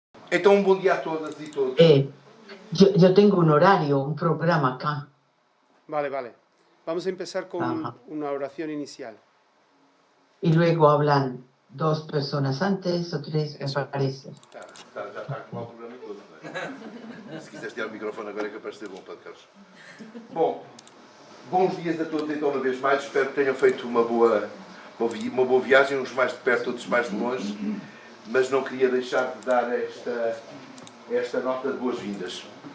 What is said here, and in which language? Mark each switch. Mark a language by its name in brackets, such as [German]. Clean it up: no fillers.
[Portuguese] Então, um bom dia a todas y todos. [Spanish] Yo tengo un horario, un programa acá. Vale. Vamos a empezar con una oración inicial. Y luego hablan 2 personas antes o 3, me parece. [Portuguese] Já está a acabar o programa todo, não é? Se quiseres tirar o microfone agora é capaz de ser bom, Padre Carlos. Bom, bons dias a todos então uma vez mais. Espero que tenham feito uma boa viagem, uns mais de perto, outros mais de longe. Mas não queria deixar de dar esta nota de boas-vindas.